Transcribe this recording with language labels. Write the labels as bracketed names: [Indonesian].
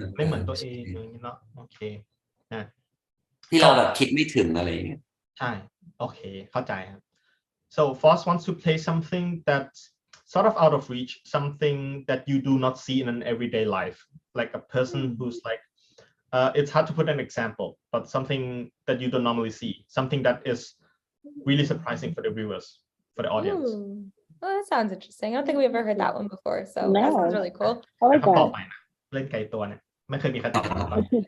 [Thai] ไม่เหมือนตัวเองอย่างนี้เนาะโอเค ที่เราแบบคิดไม่ถึงอะไรอย่างเงี้ย ใช่โอเคเข้าใจครับ [English] so Foss wants to play something that's sort of out of reach something that you do not see in an everyday life like a person who's like it's hard to put an example but something that you don't normally see something that is really surprising for the viewers for the audience Ooh. Well, that sounds interesting. I don't think we've ever heard that one before. So that sounds really cool. I like [Thai] คำตอบ [English] that. [Thai] ใหม่นะเล่นไกลตัวเนี่ยไม่เคยมีใครตอบมาก่อน